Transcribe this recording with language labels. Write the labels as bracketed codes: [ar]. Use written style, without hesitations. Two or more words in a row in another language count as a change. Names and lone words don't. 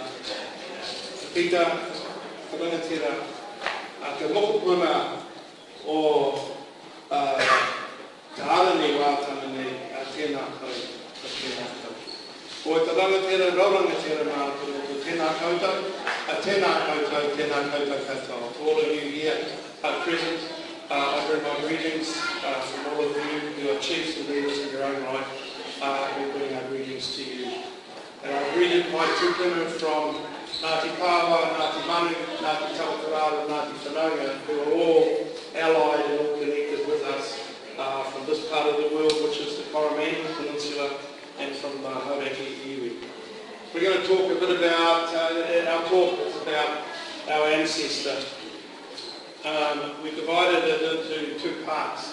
[mi] Pita, te rangatira, a te mokopuna o te harani wātana nei, a tēnā koe, a tēnā koe. Ko te rangatira, raurangatira mā, ko tēnā koutou, a tēnā koutou, tēnā koutou katoa. [en] To all of you here present, I bring my greetings from all of you who are chiefs and leaders in your own right. We bring our greetings to you. And I greeted my tūpuna from Ngāti Pāwa, Ngāti Manu, Ngāti Tawakarara, and Ngāti Whanonga, who are all allied and all connected with us from this part of the world, which is the Coromandel Peninsula, and from Hauraki iwi. We're going to talk a bit about, our talk is about our ancestor. We divided it into two parts.